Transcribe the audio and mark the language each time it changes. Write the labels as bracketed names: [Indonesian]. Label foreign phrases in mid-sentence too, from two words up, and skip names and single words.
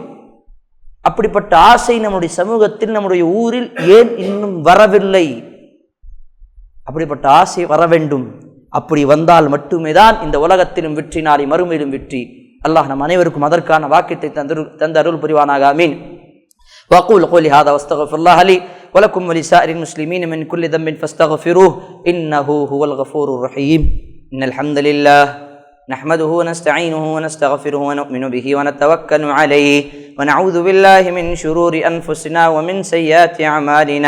[Tamil] அப்படிப்பட்ட ஆசை நம்முடைய சமூகத்தில், நம்முடைய ஊரில் ஏன் இன்னும் வரவில்லை? அப்படிப்பட்ட ஆசை வர வேண்டும். அப்படி வந்தால் மட்டுமே தான் இந்த உலகத்திலும் வெற்றி, நாளை மறுமையிலும் வெற்றி. அல்லாஹ் நம் அனைவருக்கும் அதற்கான வாக்கியத்தை தந்த அருள் புரிவானாக. ஆமீன். [Arabic] وأقول قولي هذا واستغفر الله لي ولكم ولسائر المسلمين من كل ذنب فاستغفروه إنه هو الغفور الرحيم. إن الحمد لله نحمده ونستعينه ونستغفره ونؤمن به ونتوكل عليه ونعوذ بالله من شرور أنفسنا ومن سيئات أعمالنا.